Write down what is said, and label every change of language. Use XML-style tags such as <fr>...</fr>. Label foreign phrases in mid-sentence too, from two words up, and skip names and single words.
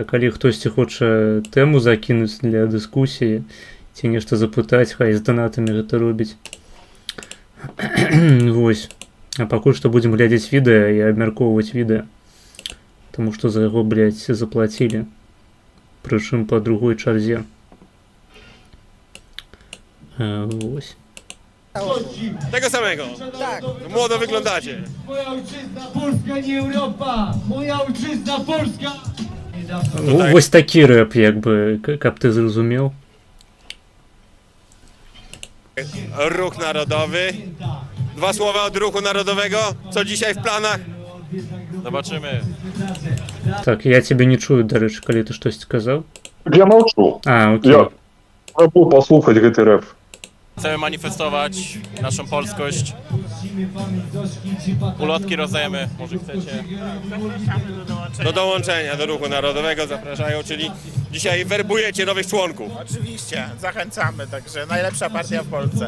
<be>Калі хтосьці хоча тэму закінуць для дыскусіі ці нешта запытаць, хай з донатамі гэта робіць. Вось. А пакуль што будзем глядзець відэа і абмяркоўваць відэа. Таму што за яго, блядь, заплацілі. Прычым па другой чарзе. Вось.</be> <pl>Tego samego. Tak. Młodo wyglądacie. Moja ojczyzna Polska, nie Europa! Moja ojczyzna Polska!</pl> <be>Вось такі рэп, як бы, каб ты зразумеў.</be> <pl>Ruch Narodowy. 2 słowa od Ruchu Narodowego. Co dzisiaj w planach? Zobaczymy.</pl> <be>Так, я цябе не чую, дарэчы, калі ты штосьці казаў. Я маўчу. Окей. Я пробую паслухаць гэты рэп.</be> <pl>Chcemy manifestować naszą polskość. Ulotki rozdajemy, może chcecie. Do dołączenia do Ruchu Narodowego zapraszają, czyli dzisiaj werbujecie nowych członków. Oczywiście, zachęcamy, także najlepsza partia w Polsce.</pl>